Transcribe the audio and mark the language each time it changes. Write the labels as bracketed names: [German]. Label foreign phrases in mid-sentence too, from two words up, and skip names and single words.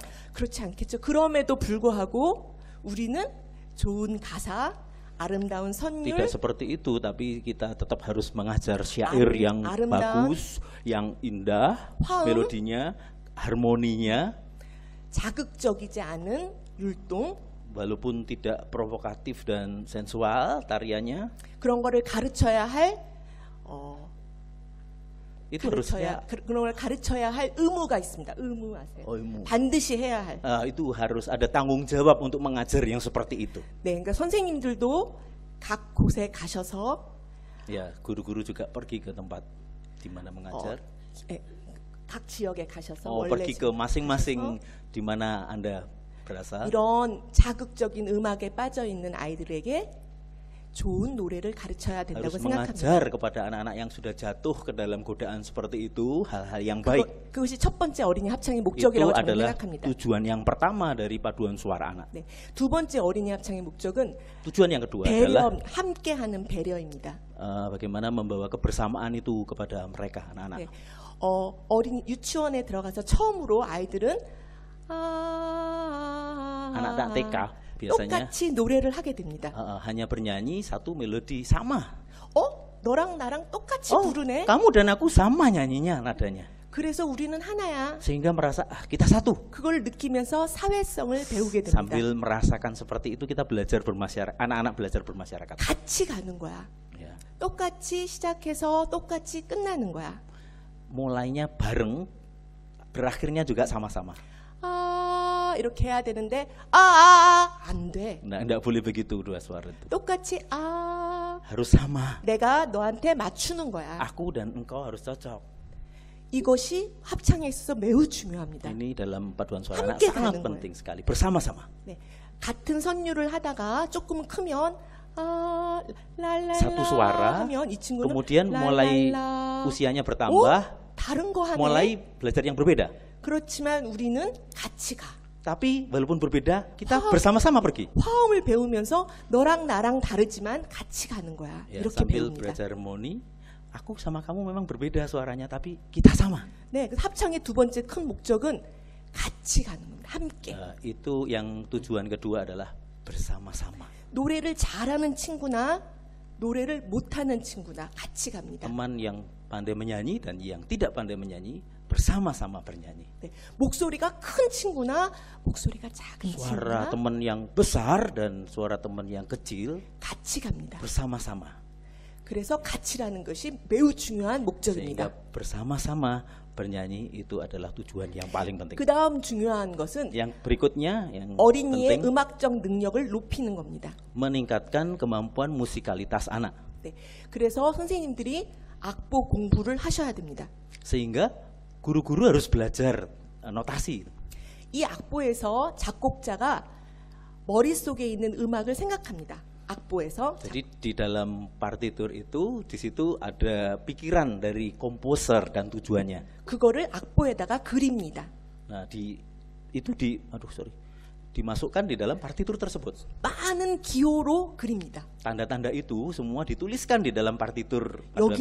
[Korean] 그렇지 않겠죠. 그럼에도 불구하고 우리는 좋은 가사, 아름다운 선율, [Indonesian] Tidak seperti itu, tapi kita tetap harus mengajar syair yang [Korean] a름다운 [Indonesian] bagus, yang indah, [Korean] 화음, [Indonesian] melodinya, harmoninya, [Korean] 자극적이지 않은 율동 [Indonesian] walaupun tidak provokatif dan sensual tariannya, [Korean] 그런 거를 가르쳐야 할 [Indonesian] itu harusnya [Korean] 그런 걸 가르쳐야 할 의무가 있습니다. 의무 아세요? 의무. 반드시 해야 할. [Indonesian] itu harus ada tanggung jawab untuk mengajar yang seperti itu. [Korean] 네, 그러니까 선생님들도 각 곳에 가셔서 [Indonesian] Ya, guru-guru juga pergi ke tempat di mana mengajar. [Korean] 예, 각 지역에 가셔서 [Indonesian] Pergi ke [Korean] 원래 [Indonesian] masing-masing di mana Anda berasal. [Korean] 이런 자극적인 음악에 빠져 있는 아이들에게 좋은 노래를 가르쳐야 된다고 [Indonesian] Harus [Korean] 생각합니다. [Indonesian] mengajar kepada anak-anak yang sudah jatuh ke dalam godaan seperti itu hal-hal yang baik. [Korean] 그것이 첫 번째 어린이 합창의 [Indonesian] Itu [Korean] 목적이라고 저는 [Indonesian] adalah [Korean] 생각합니다. [Indonesian] tujuan yang pertama dari paduan suara anak. [Korean] 네, 두 번째 어린이 합창의 목적은 [Indonesian] Tujuan yang kedua adalah [Korean] 배려, 함께하는 배려입니다. [Indonesian] bagaimana membawa kebersamaan itu kepada mereka anak-anak. [Korean] 네, 어린이 유치원에 들어가서 처음으로 아이들은 [Indonesian] Anak-anak TK biasanya [Korean] 똑같이 노래를 하게 됩니다. [Indonesian] hanya bernyanyi satu melodi sama. [Korean] 너랑 나랑 똑같이 Oh, 부르네. [Indonesian] kamu dan aku sama nyanyinya nadanya. [Korean] 그래서 우리는 하나야. [Indonesian] Sehingga merasa kita satu. [Korean] 그걸 느끼면서 사회성을 배우게 됩니다. [Indonesian] Sambil merasakan seperti itu kita belajar bermasyarakat, anak-anak belajar bermasyarakat. [Korean] 같이 가는 거야. [Indonesian] Ya. [Korean] 똑같이 시작해서 똑같이 끝나는 거야. [Indonesian] Mulainya bareng, berakhirnya juga sama-sama. [Korean] 이렇게 해야 되는데 안 돼. [Indonesian] Nggak boleh begitu dua suara itu. [Korean] 똑같이 [Indonesian] Harus sama. [Korean] 내가 너한테 맞추는 거야. [Indonesian] Aku dan engkau harus cocok. [Korean] 이것이 합창에 있어서 매우 중요합니다. [Indonesian] Ini dalam paduan suara anak [Korean] 함께 [Indonesian] sangat [Korean] 가는 [Indonesian] penting sekali, bersama-sama. [Korean] 네, 같은 선율을 하다가 조금 크면 랄랄라 [Indonesian] Satu suara, [Korean] 하면 이 친구는 [Indonesian] kemudian mulai [Korean] 랄랄라. [Indonesian] usianya 오, bertambah, [Korean] 다른 거 하네. [Indonesian] mulai belajar yang berbeda. [Korean] 그렇지만 우리는 같이 가. [Indonesian] Tapi walaupun berbeda, kita Wow. bersama-sama pergi. [Korean] 화음을 배우면서 너랑 나랑 다르지만 같이 가는 거야. [Indonesian] Ya, [Korean] 이렇게 [Indonesian] sambil [Korean] 배웁니다. [Indonesian] belajar harmoni, aku sama kamu memang berbeda suaranya, tapi kita sama. [Korean] 네, 그 합창의 두 번째 큰 목적은 같이 가는 겁니다. 함께. [Indonesian] Itu yang tujuan kedua adalah bersama-sama. [Korean] 노래를 잘하는 친구나 노래를 못하는 친구나 같이 갑니다. [Indonesian] Teman yang pandai menyanyi dan yang tidak pandai menyanyi bersama-sama bernyanyi. [Korean] 네, 목소리가 큰 친구나 목소리가 작은 [Indonesian] Suara [Korean] 친구나 [Indonesian] teman yang besar dan suara teman yang kecil [Korean] 같이 갑니다. [Indonesian] bersama-sama. [Korean] 그래서 같이라는 것이 매우 중요한 [Indonesian] Sehingga [Korean] 목적입니다. [Indonesian] bersama-sama bernyanyi itu adalah tujuan yang paling penting. [Korean] 그 다음 중요한 것은 [Indonesian] Yang berikutnya yang [Korean] 어린이의 [Indonesian] penting [Korean] 음악적 능력을 높이는 겁니다. [Indonesian] meningkatkan kemampuan musikalitas anak. [Korean] 네, 그래서 선생님들이 악보 공부를 하셔야 됩니다. [Indonesian] Sehingga guru-guru harus belajar notasi. [Korean] 이 악보에서 작곡자가 머릿속에 있는 음악을 생각합니다. 악보에서 [Indonesian] Jadi di dalam partitur itu di situ ada pikiran dari komposer dan tujuannya. [Korean] 그거를 악보에다가 그립니다. [Indonesian] Nah, dimasukkan di dalam partitur tersebut. [Korean] 많은 기호로 그립니다. [Indonesian] Tanda-tanda itu semua dituliskan di dalam partitur paduan